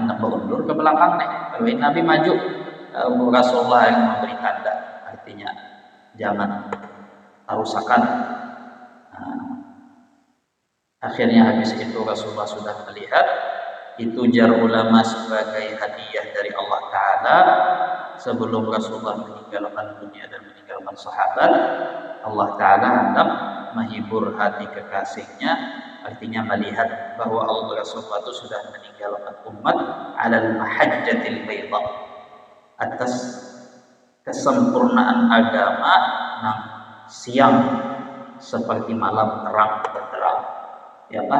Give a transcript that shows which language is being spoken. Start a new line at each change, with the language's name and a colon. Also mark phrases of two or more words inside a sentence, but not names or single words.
Banjar: Hendak berundur ke belakang nih. Kalau Nabi maju, Rasulullah yang memberi tanda, artinya jangan tarusakan. Akhirnya habis itu Rasulullah sudah melihat itu jar ulama sebagai hadiah dari Allah Ta'ala sebelum Rasulullah meninggalkan dunia dan meninggalkan sahabat.
Indonesian: Allah Ta'ala hendak menghibur hati kekasihnya, artinya melihat bahwa Allah Rasulullah itu sudah meninggalkan umat
Arabic: على المحجة البيضاء,
Indonesian: atas kesempurnaan agama yang siang seperti malam terang benderang, ya kan?